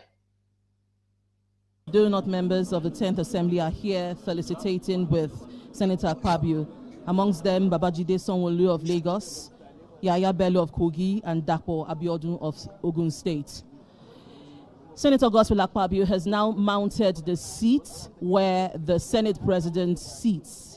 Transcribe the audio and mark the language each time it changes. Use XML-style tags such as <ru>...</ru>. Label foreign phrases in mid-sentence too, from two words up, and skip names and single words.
<en>Donor members of the 10th Assembly are here felicitating with Senator Akpabio. Amongst them, Babajide Sanwo-Olu of Lagos, Yaya Bello of Kogi, and Dapo Abiodun of Ogun State. Senator Godswill Akpabio has now mounted the seat where the Senate President sits.</en>